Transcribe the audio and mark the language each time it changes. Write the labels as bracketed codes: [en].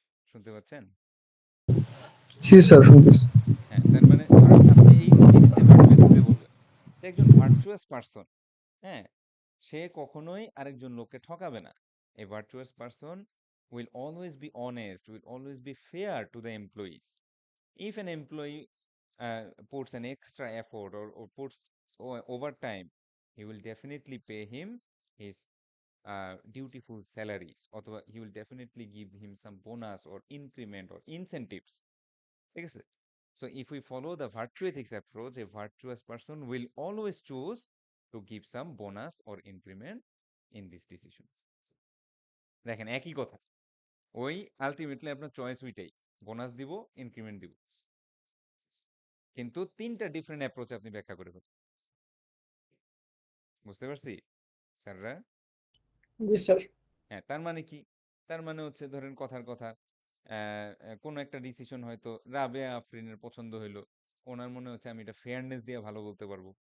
[bn] শুনতে পাচ্ছেন? জি স্যার, শুনতেছি। হ্যাঁ, তার মানে ধরেন আপনি এই জিনিসটাই ভার্চু এথিক্সে বলবেন, যে একজন ভার্চুয়াস পারসন, হ্যাঁ, সে কখনোই আরেকজন লোককে ঠকাবে না। [en] A virtuous person will always be honest, will always be fair to the employees. If an employee puts an extra effort or puts overtime, he will definitely pay him his dutiful salaries, অথবা he will definitely give him some bonus or increment or incentives, [bn] ঠিক আছে? [en] So if we follow the virtue ethics approach, a virtuous person will always choose to give some bonus or increment in this decision. [bn] দেখেন একই কথা, ওই ultimately আপনার choice ওইটাই, bonus দিব, increment দিব, কিন্তু তিনটা ডিফারেন্ট অ্যাপ্রোচ আপনি ব্যাখ্যা করে ফেলেন। বুঝতে পারছি স্যাররা? জি স্যার। হ্যাঁ, তার মানে কি, তার মানে হচ্ছে ধরেন কথার কথা, কোনো একটা ডিসিশন হয়তো রাবেয়া আফরিনের পছন্দ হইলো, ওনার মনে হচ্ছে আমি এটা ফেয়ারনেস দিয়ে ভালো বলতে পারবো।